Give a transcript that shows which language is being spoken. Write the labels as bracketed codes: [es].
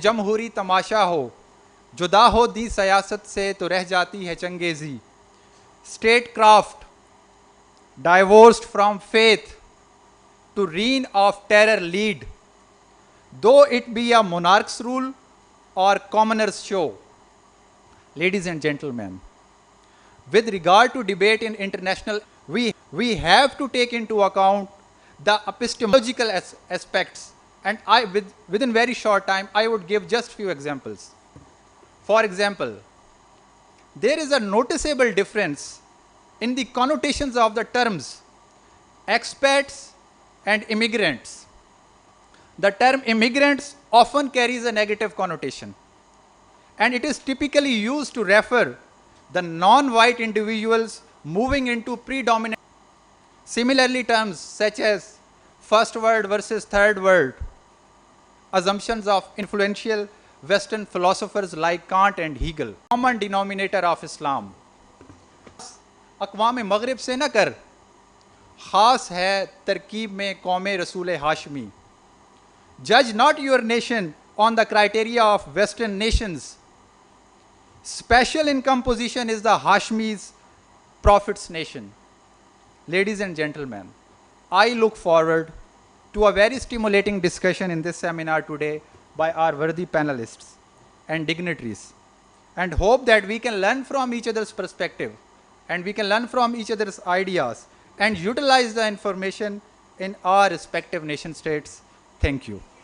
[ur] जमहूरी तमाशा हो, जुदा हो दी सियासत से तो रह जाती है changezi. [en] Statecraft divorced from faith to reign of terror lead, though it be a monarch's rule or commoner's show. Ladies and gentlemen, with regard to debate in international, we have to take into account the epistemological aspects, and within very short time, I would give just few examples. For example, there is a noticeable difference in the connotations of the terms expats and immigrants. The term immigrants often carries a negative connotation, and it is typically used to refer the non-white individuals moving into predominant. Similarly, terms such as first world versus third world, assumptions of influential Western philosophers like Kant and Hegel, common denominator of Islam. [ur] अक़वाम मगरिब से न कर, ख़ास है तरकीब में कौमे रसूल Hashmi. [en] Judge not your nation on the criteria of Western nations. Special in composition is the Hashmi's prophet's nation. Ladies and gentlemen, I look forward to a very stimulating discussion in this seminar today by our worthy panelists and dignitaries, and hope that we can learn from each other's perspective and we can learn from each other's ideas and utilize the information in our respective nation states. Thank you.